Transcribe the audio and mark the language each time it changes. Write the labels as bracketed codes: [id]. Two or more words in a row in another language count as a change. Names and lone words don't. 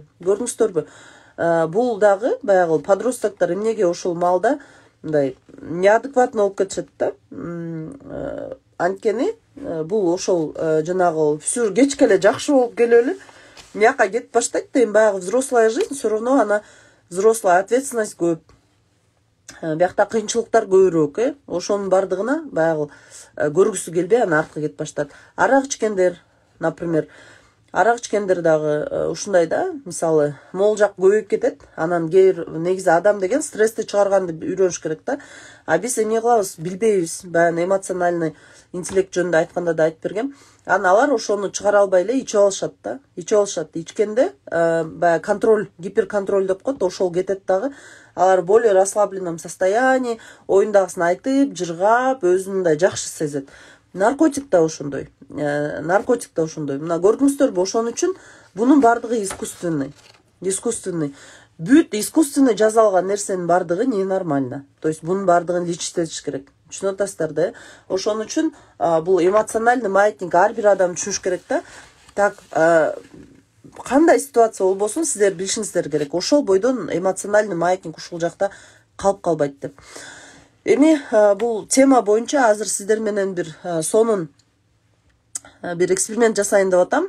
[ky] Көрдүңүздөрбү? Бул дагы баягы подростоктор эмнеге ошол маалда мындай неадекватно болуп кетишет да. Анткени бул ошол жанагы все кечке эле жакшы болуп келип эле мияка кетип баштайт да. Эми баягы [ru] взрослая жизнь, все равно [ky] ана [ru] взрослая ответственность [ky] көп. Биякта кыйынчылыктар көбүрөөк, ошонун бардыгына баягы көргүсү келбей анан артка кетип баштат. Арак ичкендер, например, арак ичкендер дагы ушундай да, мисалы, могул жак көбөйүп кетет. Анан негизи адам деген стрессти чыгарганды үйрөнүш керек да. А биз эмне кылабыз, билбейбиз. Баягы [ru] эмоциональный интеллект [ky] жөнүндө айтканда да айтып бергем. Анан алар ошону чыгара албай эле ичип алышат да. Ичкенде баягы [ru] контроль, гиперконтроль [ky] деп коет, ошол кетет дагы. [ru] Алар более расслабленном состоянии, [ky] оюндагысын айтып, жыргап, өзүн мындай жакшы сезет. Наркотик да ошондой. Мына көрдүңүздөрбү, ошон үчүн бунун бардыгы искусственный. Бүт искусственный жазалган нерсенин бардыгы ненормально. [ru] То есть [ky] бунун бардыгын личиктетиш керек. Түшүнүп атасыздар да? Ошон үчүн бул [ru] эмоциональный маятник [ky] ар бир адам түшүнүш керек да. Так, кандай ситуация болбосун сиздер билишиңиздер керек. Ошол бойдон [ru] эмоциональный маятник [ky] ушул жакта калып калбайт деп. Эми бул тема боюнча азыр сиздер менен бир сонун бир эксперимент жасайын деп атам.